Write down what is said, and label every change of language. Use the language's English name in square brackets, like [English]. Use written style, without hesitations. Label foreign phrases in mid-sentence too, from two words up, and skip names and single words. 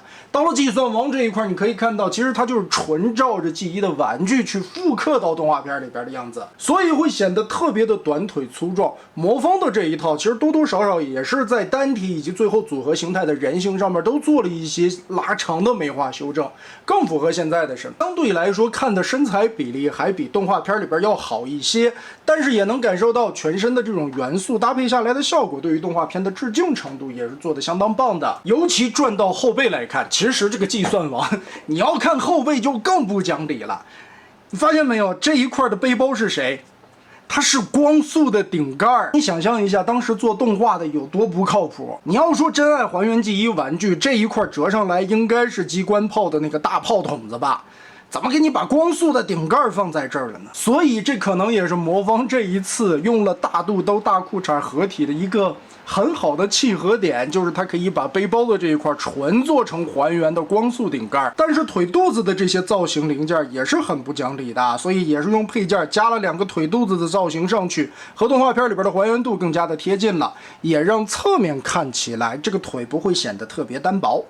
[Chinese] 到了計算王這一塊，你可以看到，其實它就是純照着G1的玩具去複刻到動畫片裡邊的樣子，所以會顯得特別的短腿粗壯。魔方的這一套，其實多多少少也是在單體以及最後組合形態的人形上面都做了一些拉長的美化修正，更符合現在的审美。相对来說，看的身材比例還比動畫片裡邊要好一些，但是也能感受到全身的這種元素搭配下来的效果，对于动画片的致敬程度也是做得相当棒的。尤其轉到後背來看，其實這個計算王，你要看後背就更不講理了。你發現沒有，這一塊的背包是誰？它是光速的頂蓋。你想象一下，當時做動畫的有多不靠譜。你要說真愛還原G1玩具，這一塊折上來應該是機關炮的那個大炮筒子吧？怎麼給你把光速的頂蓋放在這兒了呢？所以這可能也是魔方這一次用了大肚兜大褲衩合體的一個很好的契合點，就是它可以把背包的這一塊纯做成還原的光速頂蓋，但是腿肚子的這些造型零件也是很不講理的，所以也是用配件加了2個腿肚子的造型上去，和動畫片裡邊的還原度更加的貼近了，也讓側面看起來這個腿不會顯得特別單薄。